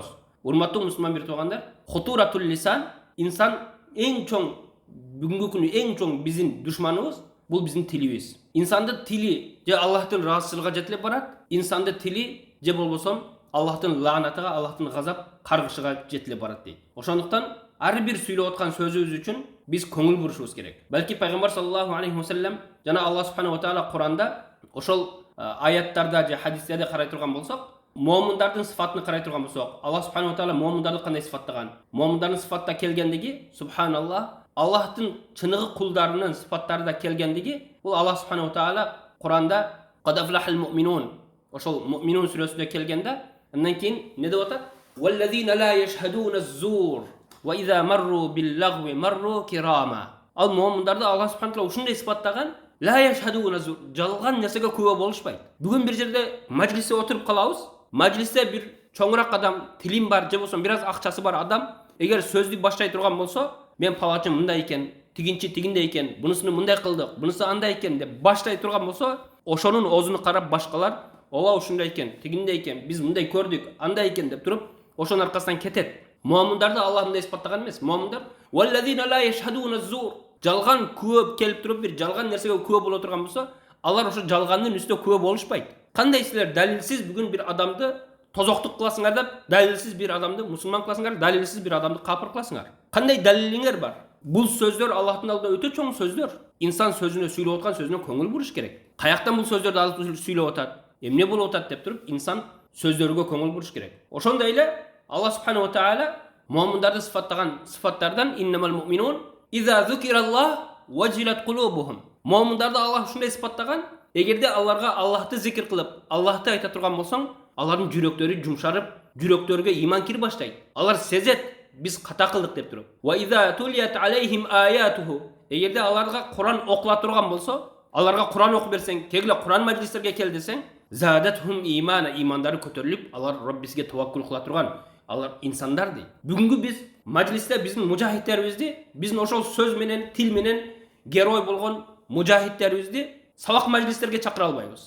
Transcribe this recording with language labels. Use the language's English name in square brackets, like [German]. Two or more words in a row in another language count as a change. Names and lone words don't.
[Kyrgyz] Урматтуу мусулман бир туугандар, [Arabic] خطورة اللسان, [Kyrgyz] инсан эң чоң бүгүнкү күнү эң чоң биздин душманыбыз бул биздин тилибиз. Инсандын тили же Аллахтын ыраазычылыгына жетилип барат, инсандын тили же болбосо Аллахтын лаанатыга, Аллахтын газап каргышыга жетилип барат дейт. Ошондуктан ар бир сүйлөп аткан сөзүбүз үчүн биз көңүл бурушубуз керек. Балки пайгамбар [Arabic] صلى الله عليه وسلم [Kyrgyz] жана [Arabic] الله سبحانه وتعالى [Kyrgyz] Куранда ошол аяттарда же хадистерде карай турган болсок, момундардын сыфатын карай турган болсок, [Arabic] الله سبحانه وتعالى [Kyrgyz] момундарды кандай сыфаттаган? Момундардын сыфатта келгендиги субханаллах, Аллахтын чыныгы кулдарынын сыфаттарында келгендиги, бул [Arabic] الله سبحانه وتعالى [Kyrgyz] Куранда [Arabic] قد أفلح المؤمنون, [Kyrgyz] ошол муъминун сүрөсүндө келгенде, андан кийин не деп атат? [Arabic] والذين لا يشهدون الزور وإذا مروا باللغو مروا كراما. [Kyrgyz] Ал момундарды [Arabic] الله سبحانه وتعالى [Kyrgyz] ушундай сыфаттаган, [Arabic] لا يشهدون الزور, [Kyrgyz] жалган нерсеге күбө болушпайт. Бүгүн бир жерде мажлисте отуруп калабыз. Мажлисте бир чоңураак адам, тилим бар же болбосо бир аз акчасы бар адам, эгер сөздү баштай турган болсо, мен палачым мындай экен, тигинчи тигиндей экен, бунусуну мындай кылдык, бунусу андай экен деп баштай турган болсо, ошонун оозуну карап башкалар, ооба ушундай экен, тигиндей экен, биз мындай көрдүк, андай экен деп туруп, ошонун аркасынан кетет. Муамындарды Аллах мындай сыпаттаган эмес. Муамындар [Arabic] والذين لا يشهدون الزور, [Kyrgyz] жалган күбө келип туруп бир жалган нерсеге күбө боло турган болсо, алар ошо жалгандын үстүнө күбө болушпайт. Кандай силер далилсиз бүгүн бир адамды тозоктук кыласыңар деп, далилсиз бир адамды мусулман кыласыңар, далилсиз бир адамды капыр кыласыңар. Кандай далилиңер бар? Бул сөздөр Аллахтын алдында өтө чоң сөздөр. Инсан сөзүнө сүйлөп аткан сөзүнө көңүл буруш керек. Каяктан бул сөздөрдү алып сүйлөп атат? Эмне болуп атат деп туруп, инсан сөздөргө көңүл буруш керек. Ошондой эле [Arabic] الله سبحانه وتعالى [Kyrgyz] муъминдерди сыфаттаган сыфаттардан [Arabic] إنما المؤمنون إذا ذكر الله وجلت قلوبهم. [Kyrgyz] Муъминдерди Аллах ушундай сыфаттаган, эгерде аларга Аллахты зикир кылып, Аллахты айта турган болсоң, алардын жүрөктөрү жумшарып, жүрөктөргө иман кирип баштайт. Алар сезет, биз ката кылдык деп туруп. [Arabic] وإذا تليت عليهم آياته. [Kyrgyz] Эгерде аларга Кур'ан окула турган болсо, аларга Кур'ан окуп берсең, кегиле Кур'ан маҗлистерге кел десең, [Arabic] زادتهم إيمانا, [Kyrgyz] имандары көтөрүлүп, алар Роббисиге таваккул кыла турган алар инсандар дейт. Бүгүнкү биз маҗлисте биздин мужахидтерибизди, биздин ошол сөз менен, тил менен герой болгон мужахидтерибизди сабак маҗлистерге чакыра албайбыз.